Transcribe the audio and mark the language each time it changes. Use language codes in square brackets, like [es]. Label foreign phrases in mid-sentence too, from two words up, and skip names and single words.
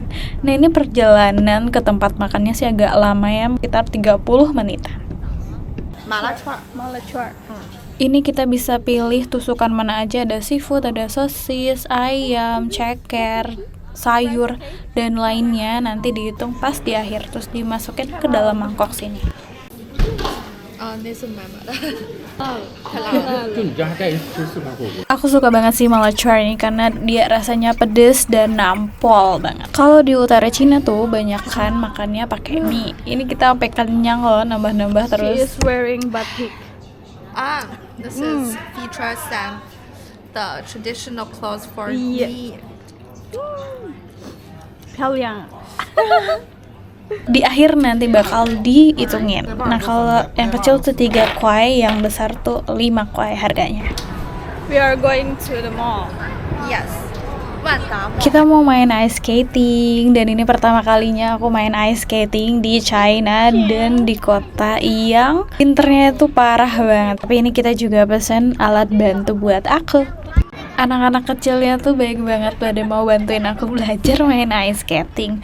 [id] Nah, ini perjalanan ke tempat makannya sih agak lama ya, sekitar 30 menitan. Ini kita bisa pilih tusukan mana aja, ada seafood, ada sosis, ayam, ceker, sayur, dan lainnya. Nanti dihitung pas di akhir, terus dimasukin ke dalam mangkok sini. [zh] 就你家还带人吃四川火锅。 [id] Aku suka banget sih Malachar ini karena dia rasanya pedes dan nampol banget. Kalau di utara Cina tuh banyak kan makannya pakai mie. Ini kita sampai kenyang loh, nambah-nambah [en] She [id] terus. [en] is wearing batik. This is features and the traditional clothes for Yeah. me. [zh] 漂亮。 [id] Di akhir nanti bakal dihitungin. Nah, kalau yang kecil tuh 3 kuai, yang besar tuh 5 kuai harganya. [en] We are going to the mall. Yes. [zh] 万达 Mall. [id] Kita mau main [en] ice skating, [id] dan ini pertama kalinya aku main [en] ice skating [id] di China dan di kota yang winternya itu parah banget. Tapi ini kita juga pesen alat bantu buat aku. Anak-anak kecilnya tuh baik banget, pada mau bantuin aku belajar main [en] ice skating.